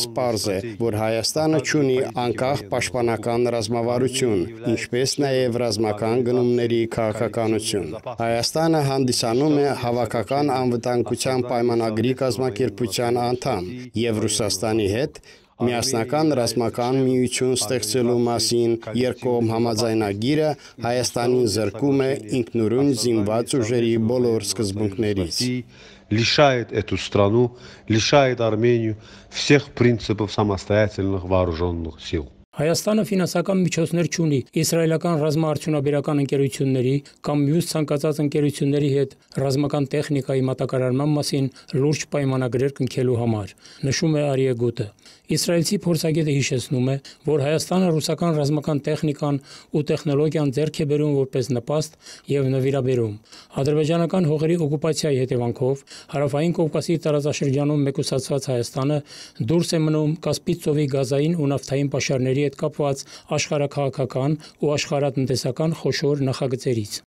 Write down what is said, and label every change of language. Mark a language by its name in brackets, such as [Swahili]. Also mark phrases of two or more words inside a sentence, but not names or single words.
[Armenian] պարզ է, որ Հայաստանը չունի անկախ պաշտպանական ռազմավարություն, ինչպես նաև ռազմական գնումների քաղաքականություն։ Հայաստանը հանդիսանում է հավաքական անվտանգության պայմանագրի կազմակերպության անդամ եւ Ռուսաստանի հետ միասնական ռազմական միություն ստեղծելու մասին երկկողմ համաձայնագիրը Հայաստանին զրկում է ինքնուրույն զինված ուժերի բոլոր սկզբունքներից։ [Russian] Лишает эту страну, лишает Армению всех принципов самостоятельных вооруженных сил. [Armenian] Հայաստանը ֆինանսական միջոցներ չունի իսրայելական ռազմաարդյունաբերական ընկերությունների կամ մյուս ցանկացած ընկերությունների հետ ռազմական տեխնիկայի մատակարարման մասին լուրջ պայմանագրեր կնքելու համար, նշում է Արիե Գուտը։ Իսրայելցի փորձագետը հիշեցնում է, որ Հայաստանը ռուսական ռազմական տեխնիկան ու տեխնոլոգիան ձեռք է բերում որպես նպաստ եւ նվիրաբերում։ Ադրբեջանական հողերի օկուպացիայի հետևանքով հարավային Կովկասի տարածաշրջանում մեկուսացված Հայաստանը դուրս է մնում Կասպից ծովի գազային ու նավթային պաշարների հետ կապված աշխարհաքաղաքական ու աշխարհատնտեսական խոշոր նախագծերից։